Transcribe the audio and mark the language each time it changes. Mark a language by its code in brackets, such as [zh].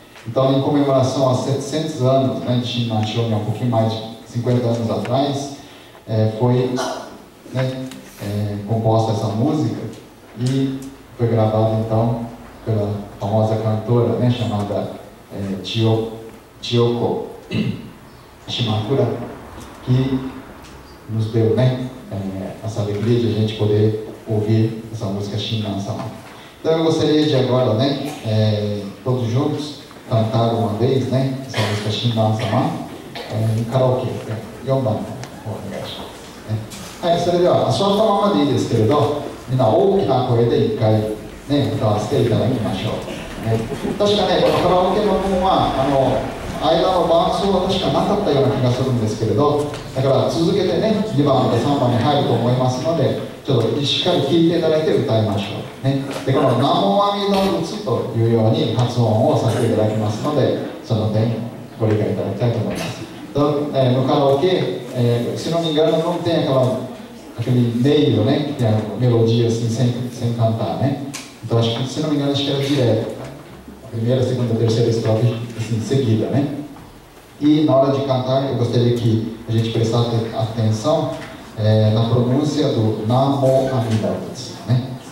[pt] Então, em comemoração aos 700 anos, né, de Shinran Shoni, um pouquinho mais de 50 anos atrás, foi, né, composta essa música e foi gravada então pela famosa cantora, né, chamada Chiyoko Shimakura, que nos deu, né, essa alegria de a gente poder ouvir essa música Shinran Sama. Então eu gostaria de agora, né, todos juntos cantar uma vez, né, essa música Shinran Sama em karaokê. [ja] 4番お願いします、ね。はい、それでは座ったままでいいですけれど、みんな大きな声で1回、ね、歌わせていただきましょう。ね、確かね、このカラオケの分は間の伴奏は確かなかったような気がするんですけれど、だから続けてね、2番と3番に入ると思いますので、ちょっとしっかり聴いていただいて歌いましょう。ね、でこの南無阿弥陀仏というように発音をさせていただきますので、その点ご理解いただきたいと思います。 [pt] No karaokê, se não me engano, não tem aquele meio, né, que tem a melodia assim, sem cantar, né? Então, acho que, se não me engano, acho que era direto. A primeira, segunda, terceira estrofe, assim, seguida, né? E na hora de cantar, eu gostaria que a gente prestasse atenção na pronúncia do Namo Amida Butsu, né?